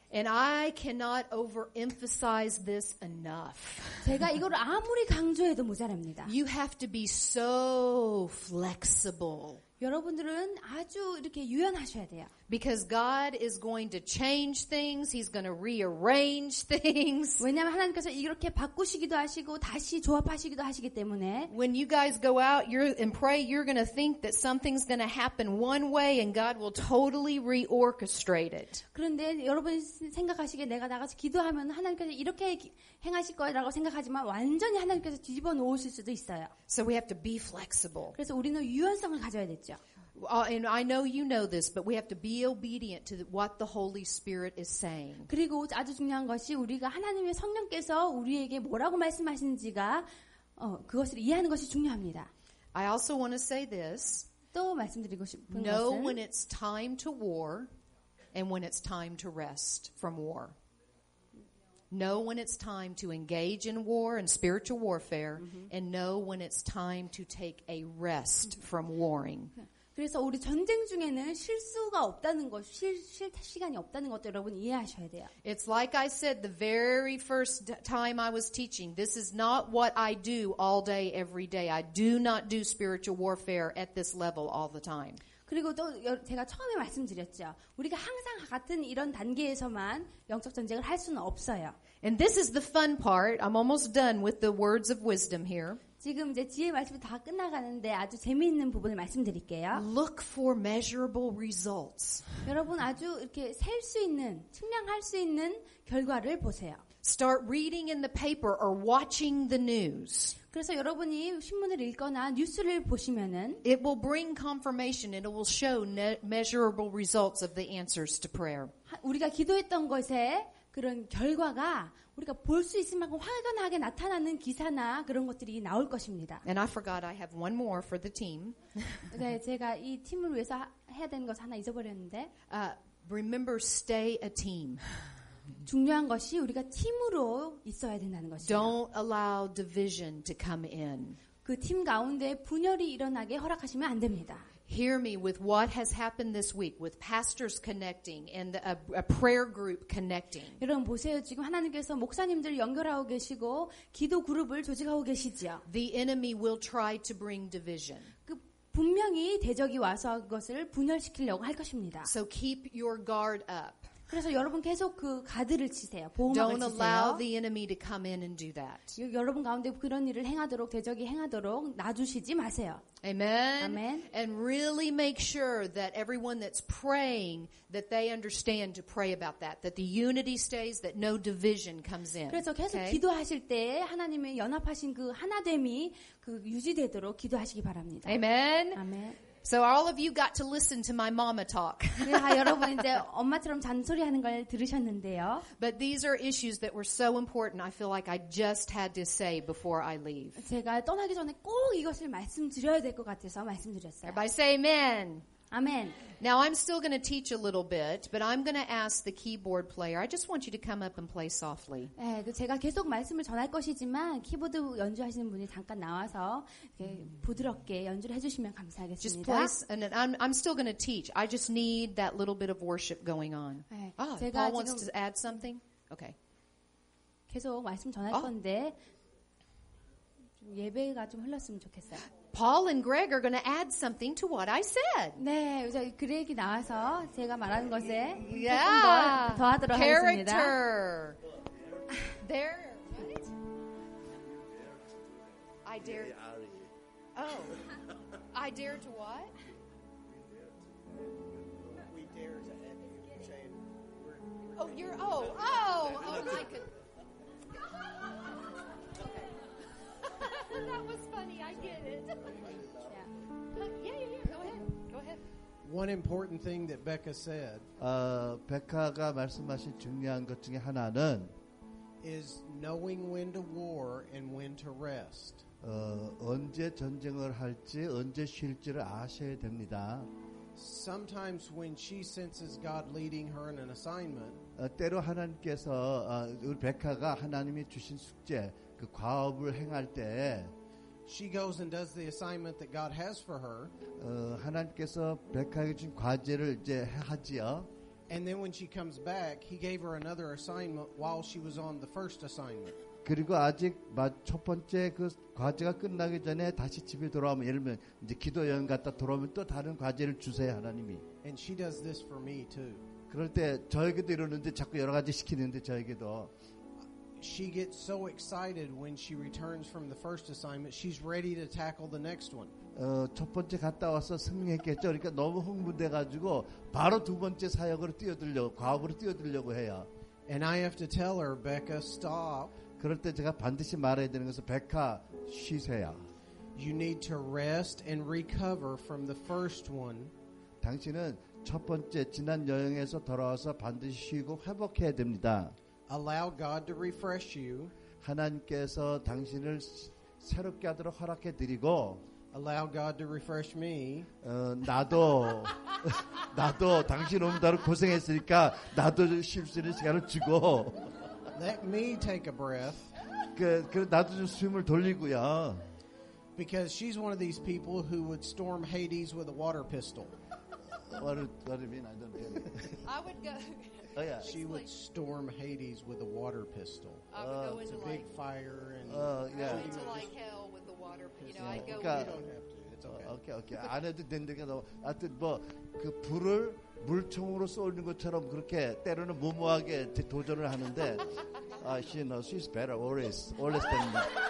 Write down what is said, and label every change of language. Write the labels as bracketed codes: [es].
[en] And I cannot overemphasize this enough. [ko] 제가 이거를 아무리 강조해도 모자랍니다. [en] You have to be so flexible. [ko] 여러분들은 아주 이렇게 유연하셔야 돼요. [en] Because God is going to change things. He's going to rearrange things. [ko] 왜냐하면 하나님께서 이렇게 바꾸시기도 하시고 다시 조합하시기도 하시기 때문에 [en] When you guys go out and pray, you're going to think that something's going to happen one way and God will totally reorchestrate it. [ko] 그런데 여러분이 생각하시기에 내가 나가서 기도하면 하나님께서 이렇게 행하실 거라고 생각하지만 완전히 하나님께서 뒤집어 놓으실 수도 있어요. [en] So we have to be flexible. [ko] 그래서 우리는 유연성을 가져야 됐죠. [en] And I know you know this, but we have to be obedient to what the Holy Spirit is saying. [ko] 그리고 아주 중요한 것이 우리가 하나님의 성령께서 우리에게 뭐라고 말씀하시는지가 그것을 이해하는 것이 중요합니다. [en] I also want to say this. [ko] 또 말씀드리고 싶은 [en] Know [ko] 것은 [en] when it's time to war and when it's time to rest from war. Know when it's time to engage in war and spiritual warfare and know when it's time to take a rest from warring. [ko] 그래서 우리 전쟁 중에는 실수가 없다는 것, 쉴 시간이 없다는 것도 여러분 이해하셔야 돼요. [en] It's like I said the very first time I was teaching. This is not what I do all day, every day. I do not do spiritual warfare at this level all the time. [ko] 그리고 또 제가 처음에 말씀드렸죠. 우리가 항상 같은 이런 단계에서만 영적 전쟁을 할 수는 없어요. [en] And this is the fun part. I'm almost done with the words of wisdom here. [ko] 지금 이제 지혜의 말씀이 다 끝나가는데 아주 재미있는 부분을 말씀드릴게요. [en] Look for measurable results. [ko] 여러분 아주 이렇게 셀 수 있는, 측량할 수 있는 결과를 보세요. [en] Start reading in the paper or watching the news. [ko] 그래서 여러분이 신문을 읽거나 뉴스를 보시면은 [en] It will bring confirmation and it will show measurable results of the answers to prayer. [ko] 우리가 기도했던 것에 그런 결과가 우리가 볼 수 있을 만큼 확연하게 나타나는 기사나 그런 것들이 나올 것입니다. [en] And I forgot I have one more for the team. [ko] 네, 제가 이 팀을 위해서 해야 되는 것 하나 잊어버렸는데 [en] Remember, stay a team. [ko] 중요한 것이 우리가 팀으로 있어야 된다는 것이죠. [en] Don't allow division to come in. [ko] 그 팀 가운데 분열이 일어나게 허락하시면 안 됩니다. [en] Hear me with what has happened this week with pastors connecting and a prayer group connecting. [ko] 여러분 보세요. 지금 하나님께서 목사님들 연결하고 계시고 기도 그룹을 조직하고 계시지요. [en] The enemy will try to bring division. [ko] 그 분명히 대적이 와서 그것을 분열시키려고 할 것입니다. [en] So keep your guard up. [ko] 그래서 여러분 계속 그 가드를 치세요. 보호막을 [en] Don't allow [ko] 치세요. [en] the enemy to come in and do that. [ko] 여러분 가운데 그런 일을 행하도록 대적이 행하도록 놔주시지 마세요. [en] Amen. Amen. And really make sure that everyone that's praying that they understand to pray about that the unity stays, that no division comes in. [ko] 그래서 계속 [en] Okay? [ko] 기도하실 때 하나님의 연합하신 그 하나됨이 그 유지되도록 기도하시기 바랍니다. [en] Amen. [ko] 아멘. [en] So all of you got to listen to my mama talk. [ko] 여러분 이제 엄마처럼 잔소리하는 걸 들으셨는데요. [en] But these are issues that were so important. I feel like I just had to say before I leave. [ko] 제가 떠나기 전에 꼭 이것을 말씀드려야 될 것 같아서 말씀드렸어요. [en] Everybody say amen. [ko] 아멘. [en] Now I'm still going to teach a little bit, but I'm going to ask the keyboard player. I just want you to come up and play softly. [ko] 네, 제가 계속 말씀을 전할 것이지만 키보드 연주하시는 분이 잠깐 나와서 이렇게 부드럽게 연주를 해주시면 [en] Just [ko] 감사하겠습니다. [en] play, and I'm still going to teach. I just need that little bit of worship going on. [ko] 네, Ah, 제가 [en] Paul wants [ko] 지금 [en] to add something? Okay. [ko] 계속 말씀 전할 건데 좀 예배가 좀 흘렀으면 좋겠어요. [en] Paul and Greg are going to add something to what I said. [ko] 네, 이제 그 얘기 나와서 제가 말하는 것에 [en] Yeah. [ko] 조금 더 하도록 하겠습니다. [en] Character. There. What? I dare. Oh. I dare to what? We dare to add you saying we're Oh, you're. Oh, I could. That was funny. I get it. Yeah. Go ahead. One important thing that Becca said [ko] 백화가 말씀하신 중요한 것 중에 하나는 [en] is knowing when to war and when to rest. [ko] 언제 전쟁을 할지 언제 쉴지를 아셔야 됩니다. [en] Sometimes when she senses God leading her in an assignment, [ko] 때로 하나님께서 우리 백화가 하나님이 주신 숙제 그 과업을 행할 때 [en] she goes and does the assignment that God has for her. [ko] 하나님께서 백화에게 준 과제를 이제 하지요. [en] And then when she comes back, he gave her another assignment while she was on the first assignment. [ko] 그리고 아직 첫 번째 그 과제가 끝나기 전에 다시 집에 돌아오면 예를 들면 이제 기도 여행 갔다 돌아오면 또 다른 과제를 주세요 하나님이. [en] And she does this for me too. [ko] 그럴 때 저에게도 이러는데 자꾸 여러 가지 시키는데 저에게도 [en] She gets so excited when she returns from the first assignment. She's ready to tackle the next one. [ko] 첫 번째 갔다 와서 승리했겠죠. 그러니까 너무 흥분돼가지고 바로 두 번째 사역으로 뛰어들려고 과업으로 뛰어들려고 해요. [en] And I have to tell her, Becca, stop. [ko] 그럴 때 제가 반드시 말해야 되는 것은 백화 쉬세요. [en] You need to rest and recover from the first one. [ko] 당신은 첫 번째 지난 여행에서 돌아와서 반드시 쉬고 회복해야 됩니다. [en] Allow God to refresh you. [ko] 하나님께서 당신을 새롭게 하도록 허락해 드리고 [en] Allow God to refresh me. [ko] 나도 당신 오느라고 고생했으니까 나도 쉴 수 있는 시간을 주고 [en] Let me take a breath. [ko] 그 나도 좀 숨을 돌리고요. [en] Because she's one of these people who would storm Hades with a water pistol. What do you mean? I don't get it. I would go. Oh yeah. She would storm Hades with a water pistol. I would go It's into a big like. fire and yeah. Go into like hell with the water. You know, I'd go. [ko] 그러니까 [en] you don't have to. It's okay. 오케이. [ko] 안 해도 된다니까 너 하여튼 뭐 그 불을 물총으로 쏘는 것처럼 그렇게 때로는 무모하게 도전을 하는데 [en] she's better always than me.